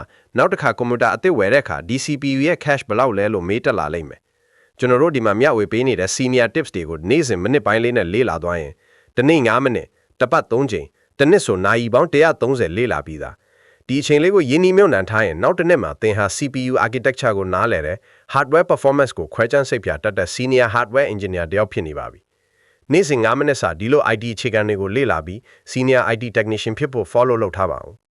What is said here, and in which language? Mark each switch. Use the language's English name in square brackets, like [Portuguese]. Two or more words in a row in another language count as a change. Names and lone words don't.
[Burmese] နောက်တစ်ခါကွန်ပျူတာအသစ်ဝယ်တဲ့အခါဒီ CPU ရဲ့ cache ဘယ်လောက်လဲလို့မေးတက်လာလိမ့်မယ်ကျွန်တော်တို့ဒီမှာမျှဝေပေးနေတဲ့ [English] senior tips [Burmese] တွေကိုနေ့စဉ်မိနစ်ပိုင်းလေးနဲ့လေ့လာသွားရင်တစ်နေ့9မိနစ်တစ်ပတ်3ချိန်တစ်နှစ်ဆိုနာရီပေါင်း130လေ့လာပြီးသားဒီအချိန်လေးကိုရင်းနှီးမြှုပ်နှံထားရင်နောက်တစ်နှစ်မှာသင်ဟာ [English] CPU architecture [Burmese] ကိုနားလည်တယ် [English] hardware performance [Burmese] ကိုခွဲခြမ်းစိတ်ဖြာတတ်တဲ့ [English] senior hardware engineer [Burmese] တယောက်ဖြစ်နေပါပြီနေ့စဉ်9မိနစ်စာဒီလို IT အခြေခံတွေကိုလေ့လာပြီး [English] senior IT technician [Burmese] ဖြစ်ဖို့ follow လုပ်ထားပါအောင်